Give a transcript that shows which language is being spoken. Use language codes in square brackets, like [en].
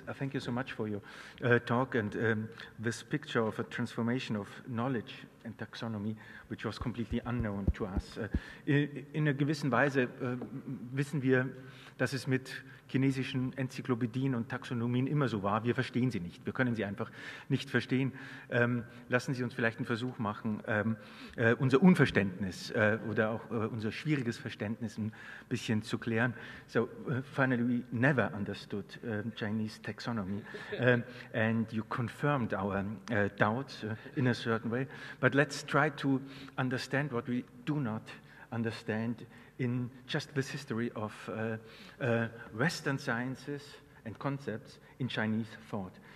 [en] thank you so much for your talk and this picture of a transformation of knowledge and taxonomy, which was completely unknown to us. [de] In einer gewissen Weise wissen wir, dass es mit chinesischen Enzyklopädien und Taxonomien immer so war. Wir verstehen sie nicht. Wir können sie einfach nicht verstehen. Lassen Sie uns vielleicht einen Versuch machen, unser Unverständnis oder auch unser schwieriges Verständnis ein bisschen zu klären. [en] So, finally, we never understood Chinese taxonomy, and you confirmed our doubts in a certain way. But let's try to understand what we do not understand in just this history of Western sciences and concepts in Chinese thought.